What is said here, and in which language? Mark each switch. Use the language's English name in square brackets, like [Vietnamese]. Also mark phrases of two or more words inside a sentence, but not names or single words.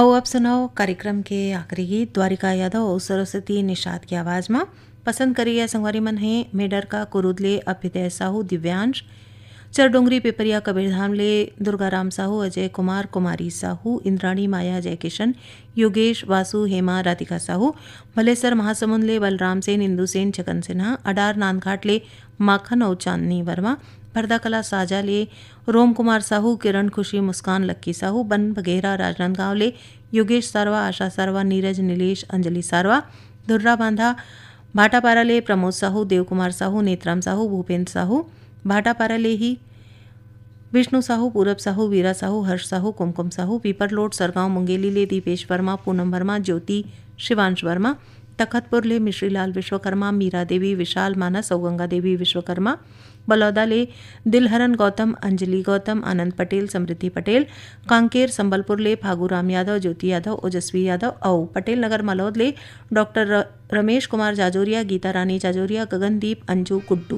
[Chhattisgarhi] सुनाओ कार्यक्रम के आखिरी गीत द्वारिका यादव और सरस्वती निषाद की आवाज़ में पसंद करिए संगवारी मन है मेडर का कुरुदले अभ्युदय साहू दिव्यांश चरडोंगरी पिपरिया कबीरधाम ले दुर्गाराम साहू अजय कुमार कुमारी साहू इंद्राणी माया जयकिशन योगेश वासु हेमा राधिका साहू भलेसर महासमुंद ले बलराम सेन इंदु सेन छगन सिन्हा अडार नांदघाट ले माखन और चांदनी वर्मा भरदाकला साजा ले रोम कुमार साहू किरण खुशी मुस्कान लक्की साहू बन बघेरा राजनांदगांव ले योगेश सारवा आशा सारवा नीरज नीलेश अंजलि सारवा धुर्रा बांधा भाटापारा ले प्रमोद साहू देवकुमार साहू नेत्राम साहू भूपेंद्र साहू भाटापारा ले ही विष्णु साहू पूरब साहू वीरा साहू हर्ष साहू कुमकुम साहू पीपरलोट सरगांव मुंगेली ले दीपेश वर्मा पूनम वर्मा ज्योति शिवांश वर्मा तखतपुर ले मिश्रीलाल विश्वकर्मा मीरा देवी विशाल मानस और गंगा देवी विश्वकर्मा बलौदा ले दिलहरन गौतम अंजलि गौतम आनंद पटेल समृद्धि पटेल कांकेर संबलपुर ले फागूराम यादव ज्योति यादव ओजस्वी यादव और पटेल नगर मलौद ले डॉक्टर रमेश कुमार जाजोरिया गीता रानी जाजोरिया गगनदीप अंजू कुड्डू।